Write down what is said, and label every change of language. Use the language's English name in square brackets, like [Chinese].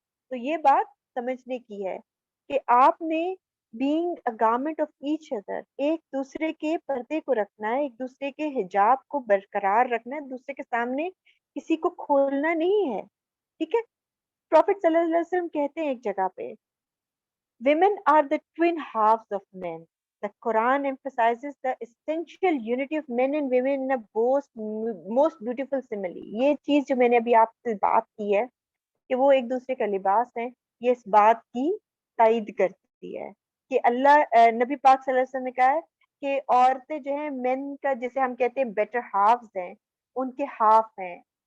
[Urdu] تو یہ بات سمجھنے کی ہے کہ آپ نے [English] being a garment of each other، [Urdu] ایک دوسرے کے پردے کو رکھنا ہے، ایک دوسرے کے حجاب کو برقرار رکھنا ہے، دوسرے کے سامنے کسی کو کھولنا نہیں ہے. ٹھیک ہے؟ پروفٹ صلی اللہ علیہ وسلم کہتے ہیں ایک جگہ پہ [English] women are the twin halves of men. The Quran emphasizes the essential unity of men and women in a most beautiful simile. [Urdu] یہ چیز جو میں نے ابھی آپ سے بات کی ہے کہ وہ ایک دوسرے کا لباس ہے، یہ اس بات کی تائید کرتی ہے کہ نبی پاک صلی اللہ علیہ وسلم نے کہا ہے کہ عورتیں جو ہیں مین کا جسے ہم کہتے ہیں بیٹر ہافز ہیں، ان کے ہاف ہیں.